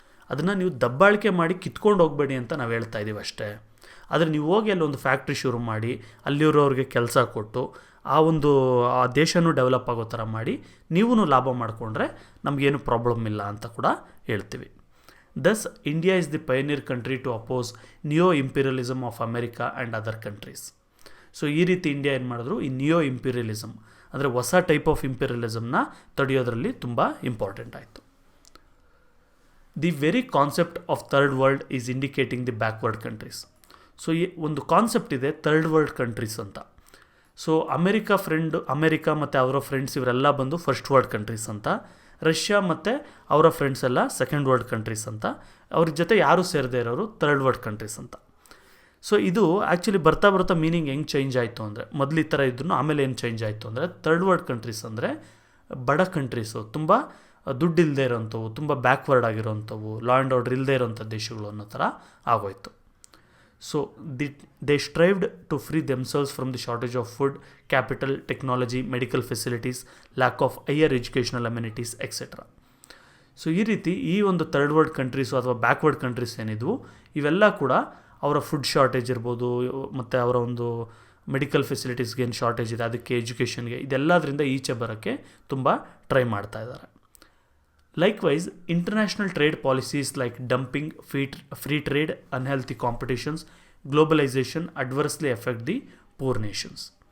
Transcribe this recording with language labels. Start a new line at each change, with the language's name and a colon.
Kannada: ಅದನ್ನು ನೀವು ದಬ್ಬಾಳಿಕೆ ಮಾಡಿ ಕಿತ್ಕೊಂಡು ಹೋಗಬೇಡಿ ಅಂತ ನಾವು ಹೇಳ್ತಾ ಇದ್ದೀವಿ ಅಷ್ಟೇ. ಆದರೆ ನೀವು ಹೋಗಿ ಅಲ್ಲೊಂದು ಫ್ಯಾಕ್ಟ್ರಿ ಶುರು ಮಾಡಿ ಅಲ್ಲಿರೋರಿಗೆ ಕೆಲಸ ಕೊಟ್ಟು ಆ ದೇಶನೂ ಡೆವಲಪ್ ಆಗೋ ಥರ ಮಾಡಿ ನೀವೂ ಲಾಭ ಮಾಡಿಕೊಂಡ್ರೆ ನಮಗೇನು ಪ್ರಾಬ್ಲಮ್ ಇಲ್ಲ ಅಂತ ಕೂಡ ಹೇಳ್ತೀವಿ.
English: Thus, India is the pioneer country to oppose neo-imperialism of America and other countries.
Kannada: So ಈ ರೀತಿ ಇಂಡಿಯಾ ಏನು ಮಾಡಿದ್ರು, ಈ ನಿಯೋ ಇಂಪೀರಿಯಲಿಸಮ್ ಅಂದರೆ ಹೊಸ ಟೈಪ್ ಆಫ್ ಇಂಪೀರಿಯಲಿಸಮ್ನ ತಡೆಯೋದ್ರಲ್ಲಿ ತುಂಬ ಇಂಪಾರ್ಟೆಂಟ್ ಆಯಿತು.
English: The very concept of third world is indicating the backward countries.
Kannada: So ಈ ಒಂದು ಕಾನ್ಸೆಪ್ಟ್ ಇದೆ ಥರ್ಡ್ ವರ್ಲ್ಡ್ ಕಂಟ್ರೀಸ್ ಅಂತ. ಸೊ ಅಮೆರಿಕ ಮತ್ತು ಅವರ ಫ್ರೆಂಡ್ಸ್ ಇವರೆಲ್ಲ ಬಂದು ಫಸ್ಟ್ ವರ್ಲ್ಡ್ ಕಂಟ್ರೀಸ್ ಅಂತ, ರಷ್ಯಾ ಮತ್ತು ಅವರ ಫ್ರೆಂಡ್ಸ್ ಎಲ್ಲ ಸೆಕೆಂಡ್ ವರ್ಲ್ಡ್ ಕಂಟ್ರೀಸ್ ಅಂತ, ಅವ್ರ ಜೊತೆ ಯಾರೂ ಸೇರದೇ ಇರೋರು ಥರ್ಡ್ ವರ್ಲ್ಡ್ ಕಂಟ್ರೀಸ್ ಅಂತ. ಸೊ ಇದು ಆ್ಯಕ್ಚುಲಿ ಬರ್ತಾ ಬರ್ತಾ ಮೀನಿಂಗ್ ಹೆಂಗೆ ಚೇಂಜ್ ಆಯಿತು ಅಂದರೆ, ಮೊದಲು ಈ ಥರ ಇದ್ರೂ ಆಮೇಲೆ ಏನು ಚೇಂಜ್ ಆಯಿತು ಅಂದರೆ, ಥರ್ಡ್ ವರ್ಲ್ಡ್ ಕಂಟ್ರೀಸ್ ಅಂದರೆ ಬಡ ಕಂಟ್ರೀಸು, ತುಂಬ ದುಡ್ಡು ಇಲ್ಲದೆ ಇರೋಂಥವು, ತುಂಬ ಬ್ಯಾಕ್ವರ್ಡ್ ಆಗಿರೋಂಥವು, ಲಾ ಆ್ಯಂಡ್ ಆರ್ಡರ್ ಇಲ್ಲದೆ ಇರೋಂಥ ದೇಶಗಳು ಅನ್ನೋ ಥರ ಆಗೋಯ್ತು.
English: So they strived to free themselves from the shortage of food, capital, technology, medical facilities, lack of higher educational amenities, etc.
Kannada: So ಈ ರೀತಿ ಈ ಒಂದು ಥರ್ಡ್ ವರ್ಲ್ಡ್ ಕಂಟ್ರೀಸು ಅಥವಾ ಬ್ಯಾಕ್ವರ್ಡ್ ಕಂಟ್ರೀಸ್ ಏನಿದ್ವು ಇವೆಲ್ಲ ಕೂಡ ಅವರ ಫುಡ್ ಶಾರ್ಟೇಜ್ ಇರ್ಬೋದು, ಮತ್ತು ಅವರ ಒಂದು ಮೆಡಿಕಲ್ ಫೆಸಿಲಿಟೀಸ್ಗೆ ಏನು ಶಾರ್ಟೇಜ್ ಇದೆ, ಅದಕ್ಕೆ ಎಜುಕೇಷನ್ಗೆ, ಇದೆಲ್ಲದರಿಂದ ಈಚೆ ಬರೋಕ್ಕೆ ತುಂಬ ಟ್ರೈ ಮಾಡ್ತಾ ಇದ್ದಾರೆ.
English: Likewise international trade policies like dumping, free trade, unhealthy competitions, globalisation adversely effect the poor nations.